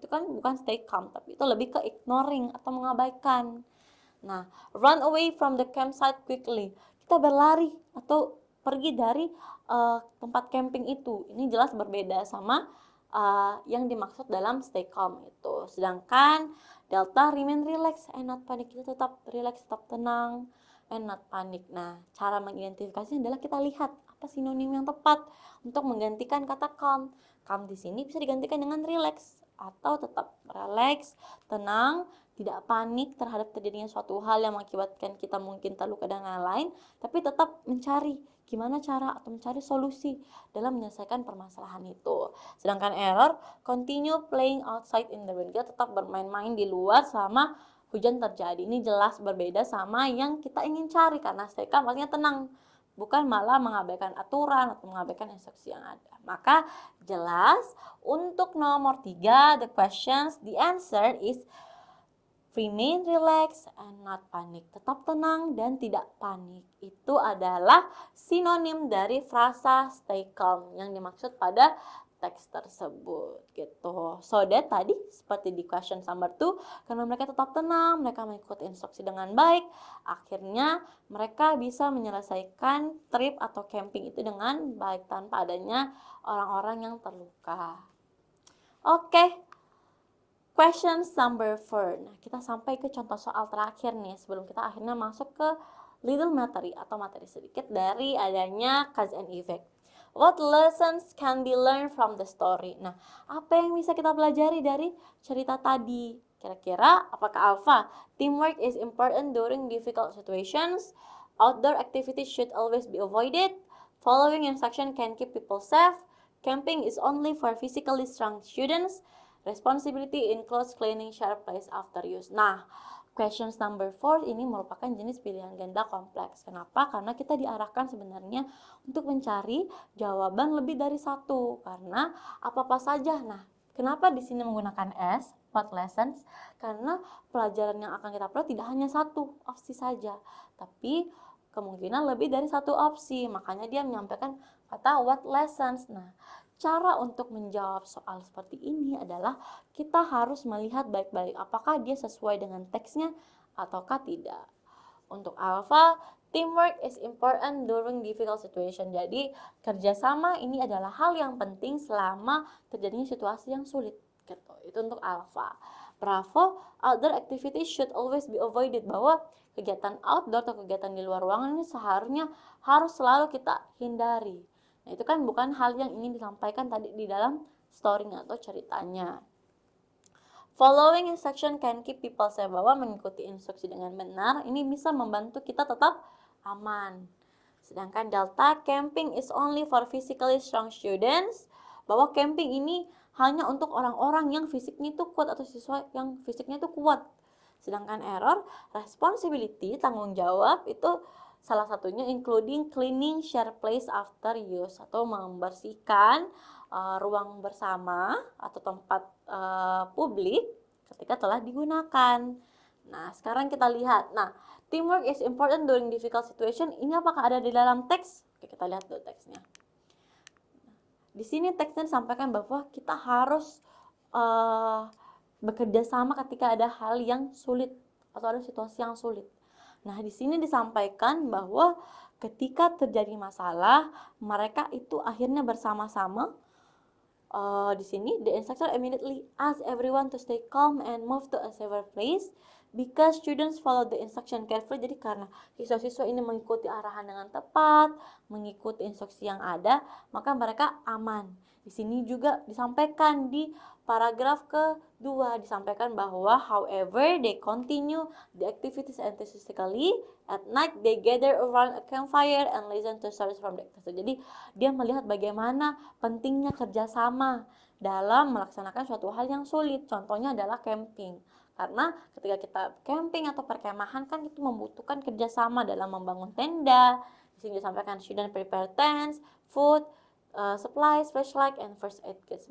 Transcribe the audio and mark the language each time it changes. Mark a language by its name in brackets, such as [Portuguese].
[Indonesian] Itu kan bukan [English] stay calm, [Indonesian] tapi itu lebih ke [English] ignoring [Indonesian] atau mengabaikan. [English] Nah, run away from the campsite quickly. [Indonesian] Kita berlari atau pergi dari tempat camping itu. Ini jelas berbeda sama yang dimaksud dalam [English] stay calm [Indonesian] itu. Sedangkan [English] Delta remain relax and not panic. [Indonesian] Kita tetap relax, tetap tenang [English] and not panic. [Indonesian] Nah, cara mengidentifikasinya adalah kita lihat apa sinonim yang tepat untuk menggantikan kata calm. Calm di sini bisa digantikan dengan relax atau tetap relax, tenang, tidak panik terhadap terjadinya suatu hal yang mengakibatkan kita mungkin terluka dan lain-lain, tapi tetap mencari gimana cara atau mencari solusi dalam menyelesaikan permasalahan itu. [English] Sedangkan error, continue playing outside in the rain. [Indonesian] Kita tetap bermain-main di luar selama hujan terjadi. Ini jelas berbeda sama yang kita ingin cari, karena [English] stay calm [Indonesian] artinya tenang, bukan malah mengabaikan aturan atau mengabaikan instruksi yang ada. Maka jelas untuk nomor 3, [English] the questions, the answer is remain relaxed and not panic. [Indonesian] Tetap tenang dan tidak panik. Itu adalah sinonim dari frasa [English] stay calm [Indonesian] yang dimaksud pada teks tersebut gitu. [English] So that [Indonesian] tadi seperti di [English] question number 2, [Indonesian] karena mereka tetap tenang, mereka mengikuti instruksi dengan baik, akhirnya mereka bisa menyelesaikan trip atau camping itu dengan baik tanpa adanya orang-orang yang terluka. [English] Oke. Question number 4. [Indonesian] Nah, kita sampai ke contoh soal terakhir nih sebelum kita akhirnya masuk ke little materi atau materi sedikit dari adanya [English] cause and effect. What lessons can be learned from the story? [Indonesian] Nah, apa yang bisa kita pelajari dari cerita tadi? Kira-kira apakah [English] Alpha, teamwork is important during difficult situations, outdoor activities should always be avoided, following instruction can keep people safe, camping is only for physically strong students, responsibility includes cleaning sharp place after use. [Indonesian] Nah, [English] questions number 4 [Indonesian] ini merupakan jenis pilihan ganda kompleks. Kenapa? Karena kita diarahkan sebenarnya untuk mencari jawaban lebih dari satu. Karena apa-apa saja. Nah, kenapa di sini menggunakan S, [English] what lessons? [Indonesian] Karena pelajaran yang akan kita pelajari tidak hanya satu opsi saja, tapi kemungkinan lebih dari satu opsi. Makanya dia menyampaikan kata [English] what lessons. [Indonesian] Nah, cara untuk menjawab soal seperti ini adalah kita harus melihat baik-baik apakah dia sesuai dengan teksnya ataukah tidak. Untuk [English] Alpha, teamwork is important during difficult situation. [Indonesian] Jadi, kerjasama ini adalah hal yang penting selama terjadinya situasi yang sulit. Gitu. Itu untuk Alpha. [English] Bravo, outdoor activities should always be avoided. [Indonesian] Bahwa kegiatan outdoor atau kegiatan di luar ruangan ini seharusnya harus selalu kita hindari. Nah, itu kan bukan hal yang ingin disampaikan tadi di dalam [English] story [Indonesian] atau ceritanya. [English] Following instruction can keep people safe, [Indonesian] bahwa mengikuti instruksi dengan benar ini bisa membantu kita tetap aman. Sedangkan delta, [English] camping is only for physically strong students, [Indonesian] bahwa camping ini hanya untuk orang-orang yang fisiknya itu kuat atau siswa yang fisiknya itu kuat. Sedangkan error, [English] responsibility, [Indonesian] tanggung jawab itu salah satunya [English] including cleaning share place after use, [Indonesian] atau membersihkan ruang bersama atau tempat publik ketika telah digunakan. Nah, sekarang kita lihat. Nah, [English] teamwork is important during difficult situation. [Indonesian] Ini apakah ada di dalam teks? Oke, kita lihat dulu teksnya. Di sini teksnya disampaikan bahwa kita harus bekerja sama ketika ada hal yang sulit atau ada situasi yang sulit. Nah, di sini disampaikan bahwa ketika terjadi masalah, mereka itu akhirnya bersama-sama. Di sini, [English] the instructor immediately ask everyone to stay calm and move to a safer place because students follow the instruction carefully. [Indonesian] Jadi karena siswa-siswa ini mengikuti arahan dengan tepat, mengikuti instruksi yang ada, maka mereka aman. Di sini juga disampaikan di paragraf kedua, disampaikan bahwa [English] however they continue the activities enthusiastically. At night they gather around a campfire and listen to stories from the actors. [Indonesian] Jadi dia melihat bagaimana pentingnya kerjasama dalam melaksanakan suatu hal yang sulit. Contohnya adalah camping. Karena ketika kita camping atau perkemahan kan itu membutuhkan kerjasama dalam membangun tenda. Di sini disampaikan [English] student prepare tents, food, supplies, flashlight, and first aid kits.